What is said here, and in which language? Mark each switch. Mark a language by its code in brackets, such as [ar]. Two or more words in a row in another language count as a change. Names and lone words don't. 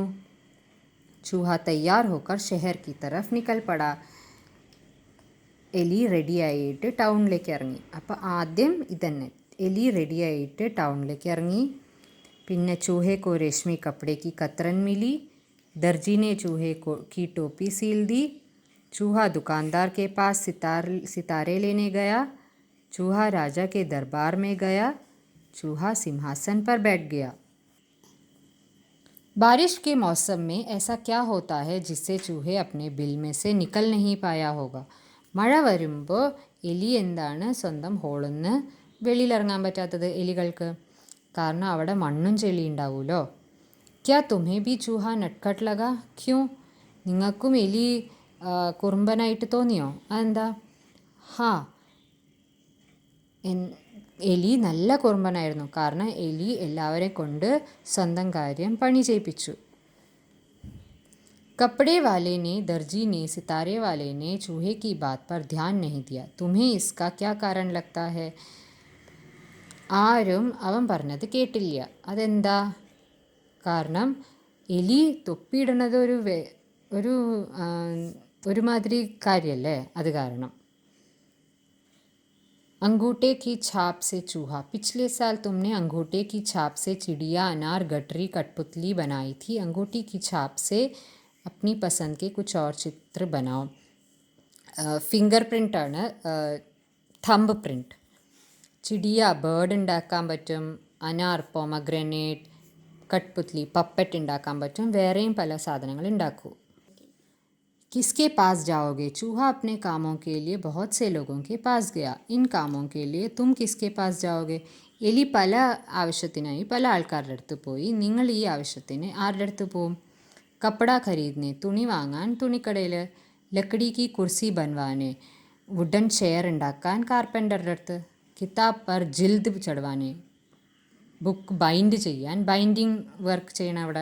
[hi] चूहा तैयार होकर शहर की तरफ निकल पड़ा. [ml] എലി റെഡിയായിട്ട് ടൗണിലേക്ക് ഇറങ്ങി. അപ്പോൾ ആദ്യം ഇതന്നെ, എലി റെഡിയായിട്ട് ടൗണിലേക്ക് ഇറങ്ങി. പിന്നെ [hi] चूहे को रेशमी कपड़े की कतरन मिली. दर्जी ने चूहे की टोपी सील दी. चूहा दुकानदार के पास सितारे लेने गया. चूहा राजा के दरबार में गया. चूहा सिंहासन पर बैठ गया. बारिश के मौसम में ऐसा क्या होता है जिससे चूहे अपने बिल में से निकल नहीं पाया होगा. [ml] മഴ വരുമ്പോൾ എലി എന്താണ് സ്വന്തം ഹോളിൽ നിന്ന് വെളിയിലിറങ്ങാൻ പറ്റാത്തത് എലികൾക്ക്? കാരണം അവിടെ മണ്ണും ചെളി ഉണ്ടാവുമല്ലോ. [hi] क्या तुम्हें भी चूहा नटखट लगा. [ml] ക്യൂ, നിങ്ങൾക്കും എലി കുറുമ്പനായിട്ട് തോന്നിയോ? അതെന്താ? ഹാ, എലി നല്ല കുറുമ്പനായിരുന്നു. കാരണം എലി എല്ലാവരെ കൊണ്ട് സ്വന്തം കാര്യം പണി ചെയ്യിപ്പിച്ചു. [hi] कपड़े वाले ने, दर्जी ने, सितारे वाले ने चूहे की बात पर ध्यान नहीं दिया। तुम्हें इसका क्या कारण लगता है? [ml] ആരും അവൻ പറഞ്ഞത് കേട്ടില്ല. അതെന്താ? കാരണം എലി തൊപ്പിയിടുന്നത് ഒരു ഒരുമാതിരി കാര്യമല്ലേ, അത് കാരണം. [hi] अंगूठे की छाप से चूहा. पिछले साल तुमने अंगूठे की छाप से चिड़िया, अनार, गठरी, कठपुतली बनाई थी. अंगूठी की छाप से अपनी पसंद के कुछ और चित्र बनाओ. [en] finger print, thumb print. [ml] ചിടിയ ബേർഡ് ഉണ്ടാക്കാൻ പറ്റും, അനാർ പോമഗ്രനേറ്റ്, കട്ട്പുത്ലി പപ്പറ്റ് ഉണ്ടാക്കാൻ പറ്റും, വേറെയും പല സാധനങ്ങൾ ഉണ്ടാക്കൂ. [hi] किसके पास जाओगे? चूहा अपने कामों के लिए बहुत से लोगों के पास गया. इन कामों के लिए तुम किसके पास जाओगे? [ml] എലി പല ആവശ്യത്തിനായി പല ആൾക്കാരുടെ അടുത്ത് പോയി. നിങ്ങൾ ഈ ആവശ്യത്തിന് ആരുടെ അടുത്ത് പോവും? [hi] कपड़ा खरीदने, [ml] തുണി വാങ്ങാൻ തുണിക്കടയിൽ. [hi] लकड़ी की कुर्सी बनवाने, [en] wooden chair [ml] ഉണ്ടാക്കാൻ കാർപ്പൻ്ററുടെ അടുത്ത്. [hi] किताब पर जिल्द चढ़वाने, [en] book bind [ml] ചെയ്യാൻ [en] binding work [ml] ചെയ്യണം അവിടെ.